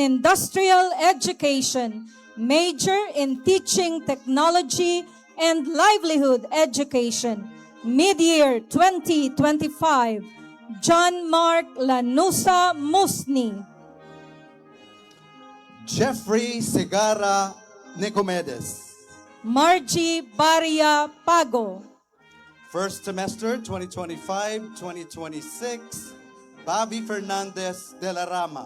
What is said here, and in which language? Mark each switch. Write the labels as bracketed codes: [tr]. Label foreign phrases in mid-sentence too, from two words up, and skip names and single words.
[en] Industrial Education, major in Teaching Technology and Livelihood Education, mid-year 2025, John Mark Lanusa Musni. Jeffrey Segara Nicomedes. Margie Baria Pago. First semester 2025-2026, Bobby Fernandez de la Rama.